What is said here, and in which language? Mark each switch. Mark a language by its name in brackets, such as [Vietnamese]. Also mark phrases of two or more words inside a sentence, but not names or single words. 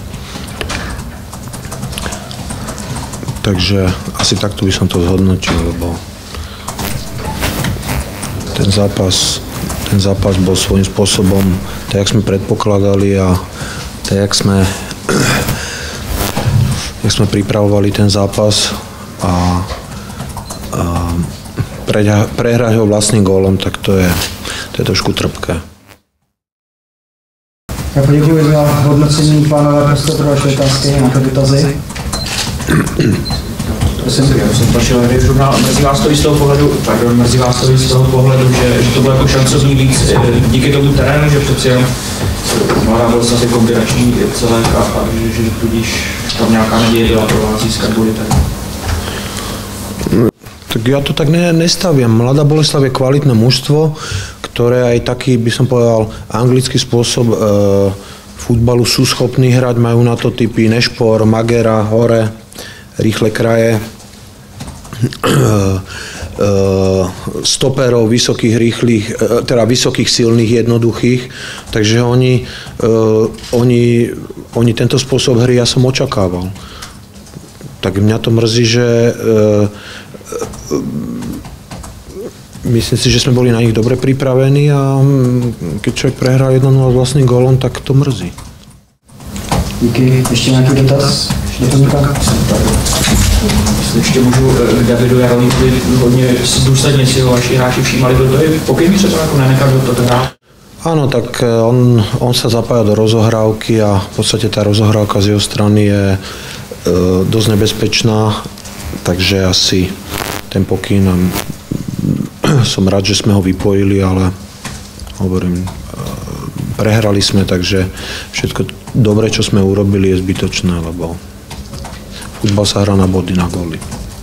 [Slovak] Takže asi takto by som to zhodnotil, lebo ten zápas bol svojím spôsobom, tak jak sme predpokladali a tak jak sme pripravovali ten zápas a prehrať ho vlastným gólom, tak to je trošku trpké. [Czech] Já poděkuji za hodnocení, pánové, prostor pro vaše otázky, nějaké dotazy. Mrzí vás to i z toho pohledu, že to bylo jako šancovní víc díky tomu terénu, že přeci jenom Mladá Boleslav je kombinační celek a že tudíž tam nějaká naděje byla pro vás získat body tady. [Slovak] Tak ja to tak nestaviam. Mladá Boleslav je kvalitné mužstvo, ktoré aj taký, by som povedal, anglický spôsob futbalu sú schopní hrať, majú na to typy Nešpor, Magera, Hore, rýchle kraje, stoperov, vysokých, rýchlych, teda vysokých, silných, jednoduchých. Takže oni tento spôsob hry ja som očakával. Tak mňa to mrzí, že myslím si, že sme boli na nich dobre pripravení a keď človek prehrá 1-0 vlastným gólom, tak to mrzí. [Czech] Díky. Ještě nějaký dotaz? Ještě můžu k Davidu Jarolímovi hodně důsledně si ho vaši hráči všímali, byl to i pokyn třeba jako nenechal to hrát? [Slovak] Áno, tak on sa zapája do rozohrávky a v podstate tá rozohrávka z jeho strany je dosť nebezpečná, takže asi ten pokyn som rád, že sme ho vypojili, ale hovorím, prehrali sme, takže všetko dobre, čo sme urobili, je zbytočné, lebo futbal sa hrá na body, na góly.